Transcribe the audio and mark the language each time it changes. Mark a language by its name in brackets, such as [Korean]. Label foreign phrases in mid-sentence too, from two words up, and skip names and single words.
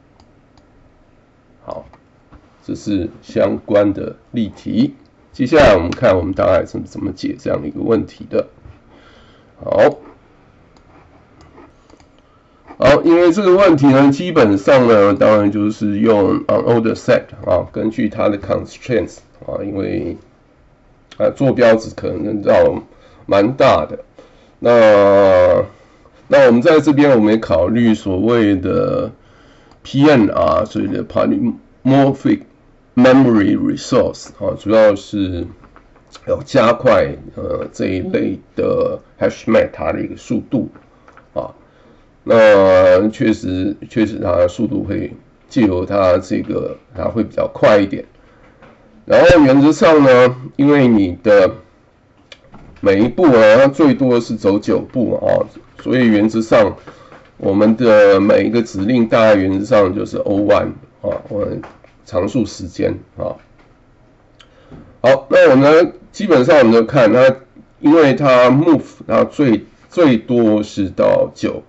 [Chinese] 好，這是相關的例題。接下來我們看我們大概怎麼解這樣的一個問題的。好，因為這個問題呢，基本上呢，當然就是用 [English] unordered set [Chinese] 根據它的 constraints 因為坐標值可能要蠻大的。那我們在這邊我們也考慮所謂的 PNR， 所謂的 [English] polymorphic memory resource [Chinese] 主要是要加快這一類的 [English] hash map [Chinese] 它的一個速度那確實它的速度會借由它它會比較快一點。然後原則上呢，因為你的每一步它最多是走9步所以原則上我們的每一個指令大概原則上就是 O1 我們常數時間好，那我們呢基本上我們就看它，因為它 move 它最多是到9。